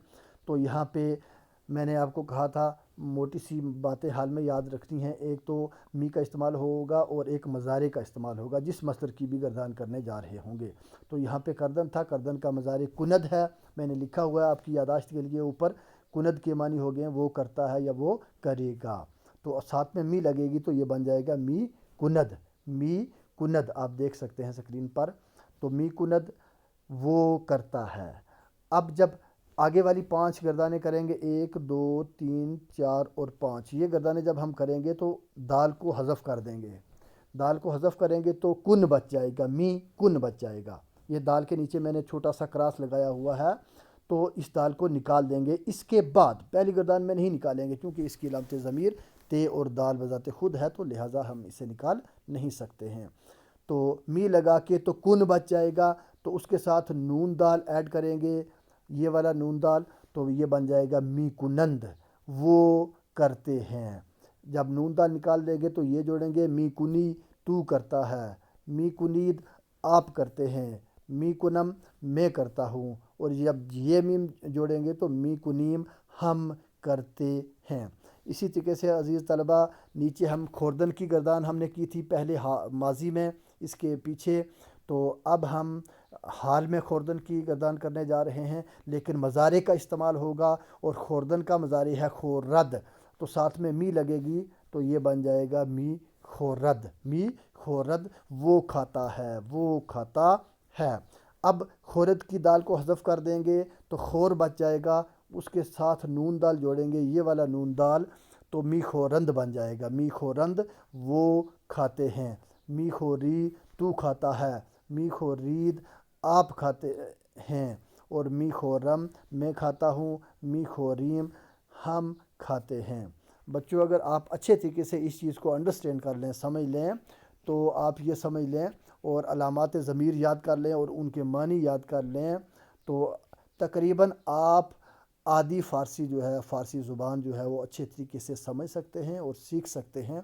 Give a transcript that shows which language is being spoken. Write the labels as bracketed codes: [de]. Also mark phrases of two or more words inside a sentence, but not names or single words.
[ur] تو یہاں پہ میں نے آپ کو کہا تھا موٹی سی باتیں حال میں یاد رکھنی ہیں، ایک تو می کا استعمال ہوگا اور ایک مضارع کا استعمال ہوگا، جس مصدر کی بھی گردان کرنے جا رہے ہوں گے۔ تو یہاں پہ کردن تھا، کردن کا مضارع کند ہے، میں نے لکھا ہوا ہے آپ کی یادداشت کے لیے اوپر، کند کے معنی ہو گئے وہ کرتا ہے یا وہ کرے گا، تو ساتھ میں می لگے گی تو یہ بن جائے گا [fa] می کند، می کند، [ur] آپ دیکھ سکتے ہیں اسکرین پر۔ [fa] تو می کند، [ur] وہ کرتا ہے۔ اب جب آگے والی 5 گردانیں کریں گے، 1 2 3 4 اور 5، یہ گردانیں جب ہم کریں گے تو دال کو حذف کر دیں گے، دال کو حذف کریں گے تو کن بچ جائے گا، [fa] می کن [ur] بچ جائے گا۔ یہ دال کے نیچے میں نے چھوٹا سا کراس لگایا ہوا ہے، تو اس دال کو نکال دیں گے۔ اس کے بعد پہلی گردان میں نہیں نکالیں گے کیونکہ اس کی علامت ضمیر تے اور دال بذات خود ہے، تو لہٰذا ہم اسے نکال نہیں سکتے ہیں۔ تو می لگا کے تو کن بچ جائے گا، تو اس کے ساتھ نون دال ایڈ کریں گے، یہ والا نون دال، تو یہ بن جائے گا [fa] می کنند، [ur] وہ کرتے ہیں۔ جب نون دال نکال دیں گے تو یہ جوڑیں گے، [fa] می کنی، [ur] تو کرتا ہے، [fa] می کنید، [ur] آپ کرتے ہیں، [fa] می کنم، [ur] میں کرتا ہوں، اور جب یہ میم جوڑیں گے تو [fa] می کنیم، [ur] ہم کرتے ہیں۔ اسی طریقے سے عزیز طلبہ، نیچے ہم خوردن کی گردان ہم نے کی تھی پہلے ماضی میں، اس کے پیچھے، تو اب ہم حال میں خوردن کی گردان کرنے جا رہے ہیں، لیکن مضارع کا استعمال ہوگا، اور خوردن کا مضارع ہے خورد، تو ساتھ میں می لگے گی تو یہ بن جائے گا [fa] می خورد، می خورد، [ur] وہ کھاتا ہے، وہ کھاتا ہے۔ اب خورد کی دال کو حذف کر دیں گے تو خور بچ جائے گا، اس کے ساتھ نون دال جوڑیں گے، یہ والا نون دال، تو [fa] می خورند [ur] بن جائے گا، [fa] می خورند، [ur] وہ کھاتے ہیں، [fa] می خوری، [ur] تو کھاتا ہے، [fa] می خورید، [ur] آپ کھاتے ہیں، اور [fa] می خورم، [ur] میں کھاتا ہوں، [fa] می خوریم، [ur] ہم کھاتے ہیں۔ بچوں اگر آپ اچھے طریقے سے اس چیز کو انڈرسٹینڈ کر لیں، سمجھ لیں، تو آپ یہ سمجھ لیں اور علامات ضمیر یاد کر لیں اور ان کے معنی یاد کر لیں، تو تقریباً آپ آدھی فارسی جو ہے، فارسی زبان جو ہے وہ اچھے طریقے سے سمجھ سکتے ہیں اور سیکھ سکتے ہیں۔